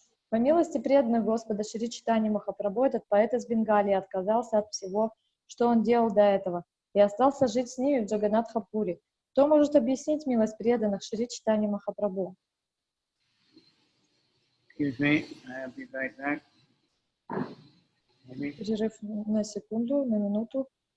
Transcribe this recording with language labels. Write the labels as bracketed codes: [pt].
[ru] По милости преданных Господа Шри Чайтаньи Махапрабху, этот поэт из Бенгалии отказался от всего что он делал до этого, и остался жить с ними в Джаганатхапуре. Кто может объяснить милость преданных Шри Чайтаньи Махапрабху? [en] Excuse me, I'll be right back. Maybe. [ru] Перерыв на секунду, на минуту.